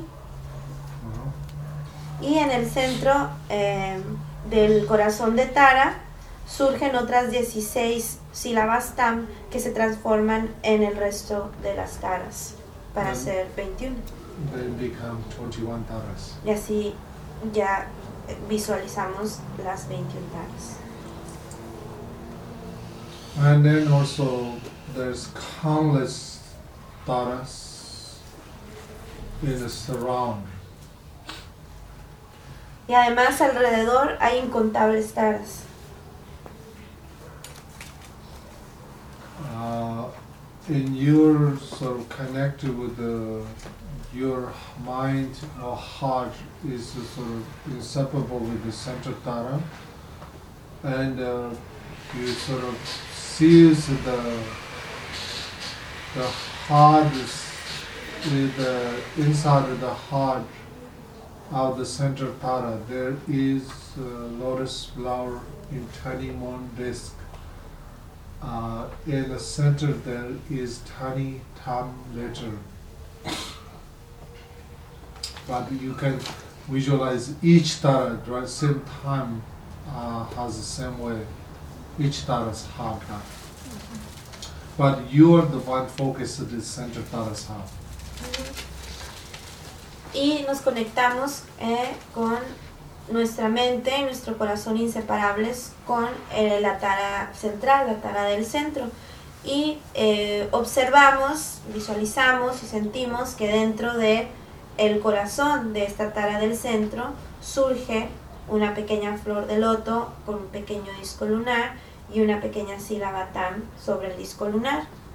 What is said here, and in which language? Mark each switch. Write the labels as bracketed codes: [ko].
[es] Uh-huh. Y en el centro del corazón de Tara surgen otras 16 sílabas tam que se transforman en el resto de las taras. Para ser 21. [en] Then become 21 taras. [es] Y así ya visualizamos las 21 taras. [en] And then also there's countless taras in the surround. [es] Y además alrededor hay incontables taras. [en] In your sort of connected with the your mind or heart is sort of inseparable with the center Tara, and you sort of sees the heart is the inside of the heart of the center Tara. There is a lotus flower in tiny moon disc. In the center there is tiny tam letter, but you can visualize each tara at the same time has the same way, each tara's heart. Mm-hmm. But you are the one focused at the center tara's heart. Mm-hmm. [es] Y nos conectamos con nuestra mente y nuestro corazón inseparables con la tara central, la tara del centro, y observamos, visualizamos y sentimos que dentro de el corazón de esta tara del centro surge una pequeña flor de loto con un pequeño disco lunar y una pequeña sílaba tam sobre el disco lunar.